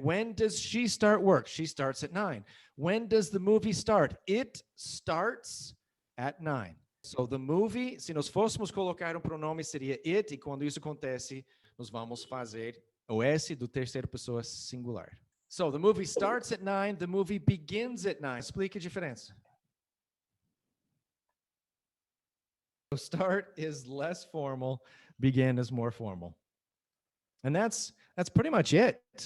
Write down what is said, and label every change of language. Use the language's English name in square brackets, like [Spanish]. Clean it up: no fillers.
[English] When does she start work? She starts at 9. When does the movie start? It starts at 9. [Portuguese] So the movie, se nós fôssemos colocar um pronome, seria it, e quando isso acontece, nós vamos fazer o S do terceira pessoa singular. [English] So the movie starts at 9, the movie begins at 9. [Portuguese] Explique a diferença. [English] So start is less formal, begin is more formal. And that's pretty much it.